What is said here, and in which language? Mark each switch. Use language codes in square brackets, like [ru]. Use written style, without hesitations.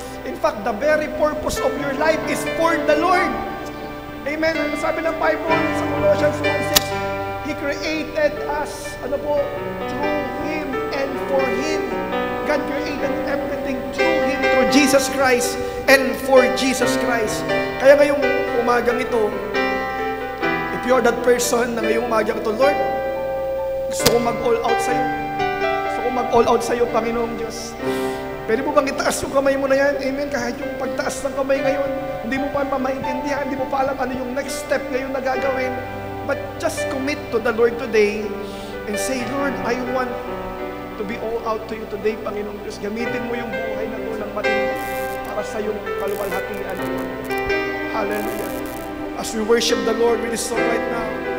[en] In fact, the very purpose of your life is for the Lord. Amen. [tl] Ano sabi ng Bible sa [en] Colossians 1:6? He created us, through Him and for Him. God created everything through Him, through Jesus Christ and for Jesus Christ. [tl] Kaya ngayong umagang ito, [en] if you're that person [tl] na ngayong umagang ito, Lord, gusto ko mag-all out sa'yo. Gusto ko mag-all out sa'yo, Panginoong Diyos. Pwede mo bang itaas yung kamay mo na yan? Amen. Kahit yung pagtaas ng kamay ngayon, hindi mo pa maintindihan, hindi mo pa alam ano yung next step ngayon na gagawin. [en] But just commit to the Lord today and say, Lord, I want to be all out to you today, Panginoong Diyos. [tl] Gamitin mo yung buhay na ito ng matindi para sa iyong kaluwalhatian. Hallelujah. [en] As we worship the Lord with this song right now.